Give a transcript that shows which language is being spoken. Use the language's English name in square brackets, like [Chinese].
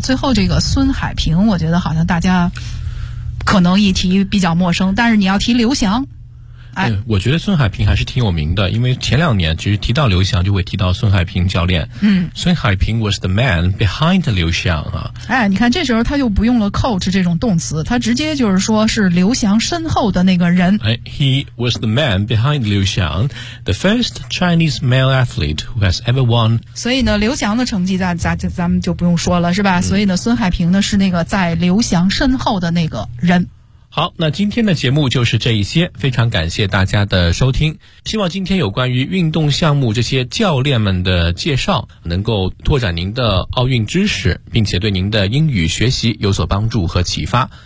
[Chinese] 最后这个孙海平我觉得好像大家可能一提比较陌生，但是你要提刘翔，我觉得孙海平还是挺有名的，因为前两年其实提到刘翔就会提到孙海平教练。嗯， [English] 孙海平 was the man behind 刘翔啊。 [Chinese] 哎，你看这时候他就不用了 coach 这种动词，他直接就是说是刘翔身后的那个人。 [English] 哎， he was the man behind 刘翔， the first Chinese male athlete who has ever won。 [Chinese] 所以呢刘翔的成绩咱们就不用说了是吧。所以呢孙海平呢是那个在刘翔身后的那个人。好，那今天的节目就是这一些，非常感谢大家的收听，希望今天有关于运动项目这些教练们的介绍能够拓展您的奥运知识，并且对您的英语学习有所帮助和启发。